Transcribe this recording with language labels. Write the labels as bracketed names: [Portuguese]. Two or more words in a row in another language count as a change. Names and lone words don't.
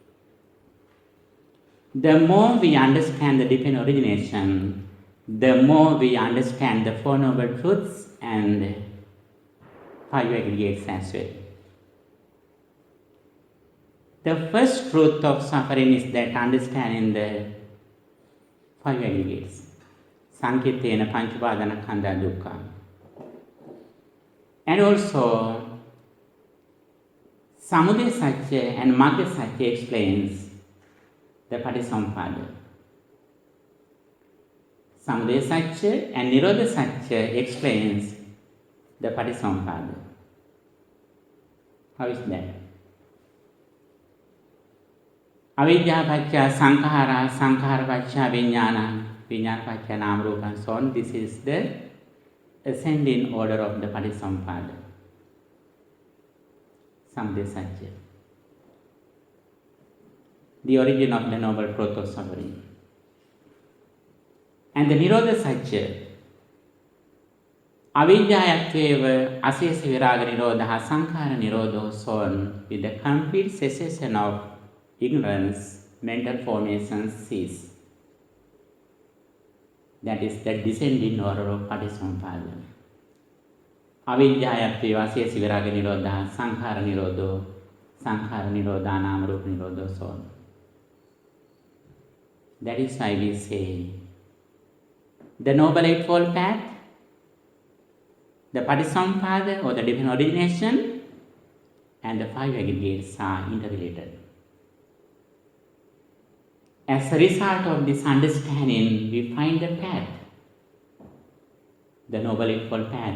[English] The more we understand the divine origination, the more we understand the Four Noble Truths and 5 aggregates as well. The first truth of suffering is that understanding the 5 aggregates. [Pali] Sankirtena pañca upādānakkhandha dukkha. [English] And also, Samudaya Satya and Magga Satya explains the Paṭisamuppada. Samudaya Satya and Nirodha Satya explains the Paṭisamuppada. How is that? [Pali] Avidya paccaya sankhara, sankhara paccaya viññāna, viññāna paccaya nama rūpa, [English] and so on. This is the ascending order of the Paṭisamuppada. Samudaya Satya, the origin of the noble truth of suffering. And the [Pali] Nirodha Satya, avidyāyatveva asesa viraga nirodha sankhara nirodho, [English] so on, with the complete cessation of ignorance, mental formations cease. That is the descending order of Paṭisamuppada. [Pali] Avidyāyatveva asesa viraga nirodha sankhara nirodho, sankhara nirodha nama rūpa nirodho, [English] so on. That is why we say the Noble Eightfold Path, the Paṭisamuppada or the divine origination, and the 5 aggregates are interrelated. As a result of this understanding, we find the path, the Noble Eightfold Path.